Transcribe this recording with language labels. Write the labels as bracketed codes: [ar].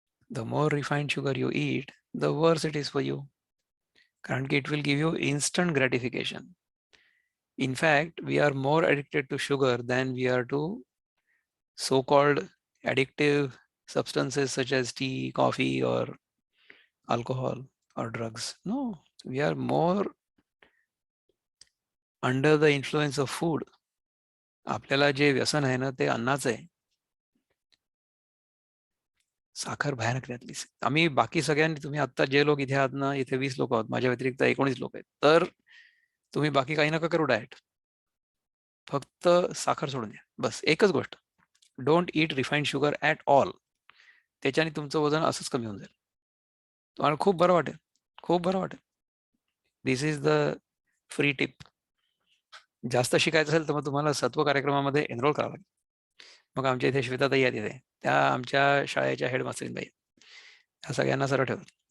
[en] The more refined sugar you eat the worse it is for you. [mr] कारण की [en] It will give you instant gratification. In fact, we are more addicted to sugar than we are to so-called addictive substances such as tea, coffee, or alcohol or drugs. No, we are more under the influence of food. [mr] आपल्याला जे व्यसन आहे ना ते अन्नाचं आहे. साखर भयानक त्यातली. आम्ही बाकी सगळ्यांनी तुम्ही आता जे लोक इथे आहात ना इथे 20 लोक आहोत माझ्या व्यतिरिक्त 19 लोक आहेत. तर तुम्ही बाकी काही नका करू डाएट. फक्त साखर सोडून द्या. बस एकच गोष्ट. [en] Don't eat refined sugar at all. [mr] त्याच्याने तुमचं वजन असंच कमी होऊन जाईल. तुम्हाला खूप बरं वाटेल, खूप बरं वाटेल. [en] This is the free tip. [mr] जास्त शिकायचं असेल तर मग तुम्हाला सत्व कार्यक्रमामध्ये एनरोल करावं लागेल. मग आमच्या इथे श्वेताताई आहेत इथे, त्या आमच्या शाळेच्या हेडमास्टरीन बाई. ह्या सगळ्यांना सरळ ठेवतात.